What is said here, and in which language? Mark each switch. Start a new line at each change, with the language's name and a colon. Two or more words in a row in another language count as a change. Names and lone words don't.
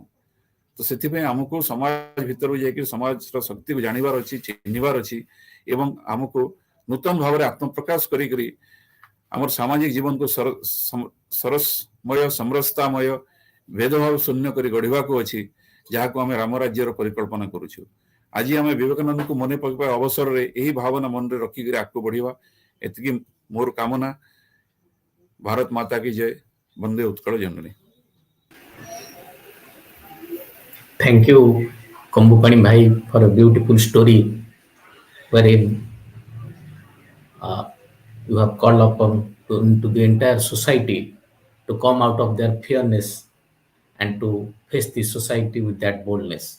Odia: ତ ସେଥିପାଇଁ ଆମକୁ ସମାଜ ଭିତରକୁ ଯାଇକି ସମାଜର ଶକ୍ତିକୁ ଜାଣିବାର ଅଛି, ଚିହ୍ନିବାର ଅଛି ଏବଂ ଆମକୁ ନୂତନ ଭାବରେ ଆତ୍ମପ୍ରକାଶ କରିକରି ଆମର ସାମାଜିକ ଜୀବନକୁ ସରସମୟ, ସମରସତାମୟ, ଭେଦଭାବ ଶୂନ୍ୟ କରି ଗଢ଼ିବାକୁ ଅଛି, ଯାହାକୁ ଆମେ ରାମ ରାଜ୍ୟର ପରିକଳ୍ପନା କରୁଛୁ। ଆଜି ଆମେ ବିବେକାନନ୍ଦଙ୍କୁ ମନେ ପକାଇବା ଅବସରରେ ଏହି ଭାବନା ମନରେ ରଖିକରି ଆଗକୁ ବଢ଼ିବା, ଏତିକି ମୋର କାମନା।
Hindi: भारत माता की जय,
Odia: ବନ୍ଦେ ଉତ୍କଳ ଜନନୀ।
English: Thank you, Kambupani Bhai, for a beautiful story wherein you have called upon to the entire society to come out of their fearness and to face the society with that boldness.